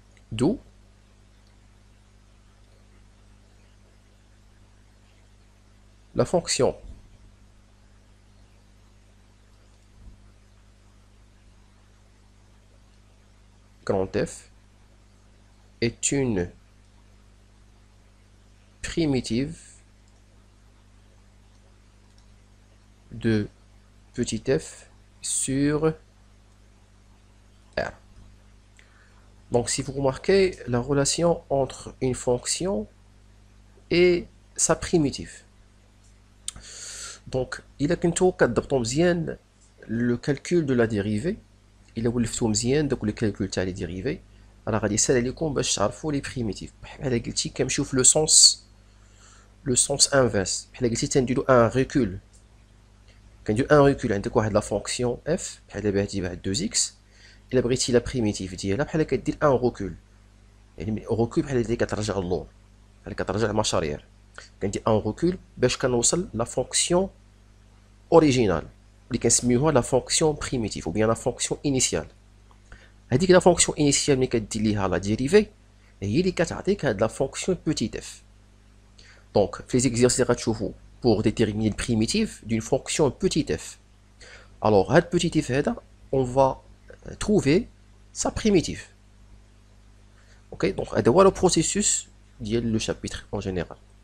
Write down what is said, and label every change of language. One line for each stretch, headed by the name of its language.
French: D'où la fonction grand F est une primitive de petit f sur R. Donc si vous remarquez la relation entre une fonction et sa primitive. Donc il a
Arabic: كنتو كتضبطوا مزيان
French: le calcul de la dérivée.
Arabic: إلا ولفتو مزيان دوك لي كالكول تاع لي ديريفي راه غادي يسهل عليكم باش تعرفوا لي بريميتيف. بحال قلتي كنمشيو في لو سونس انفيرس. بحال قلتي تنديرو ان ريكول. كندير ان ريكول عندك واحد لا فونكسيون اف بحال دابا هادي واحد 2x. الا بغيتي لا بريميتيف ديالها بحال كدير ان ريكول. يعني ريكول بحال اللي كترجع اللور، بحال كترجع المشاريع. كندير ان ريكول باش كنوصل لا فونكسيون اوريجينال اللي كنسميوها لا فونكسيون بريميتيف ou bien لا فونكسيون انيسيال. هذيك لا فونكسيون انيسيال ملي كدير ليها لا ديريفي هي اللي كتعطيك هاد لا فونكسيون بوتيت اف. دونك في لي زيكزيرسيس اللي غتشوفوا
French: pour déterminer le primitif d'une fonction petit f. Alors هاد petit f هذا on va trouver sa primitive. OK, donc
Arabic: هذا هو
French: le processus ديال le chapitre en général.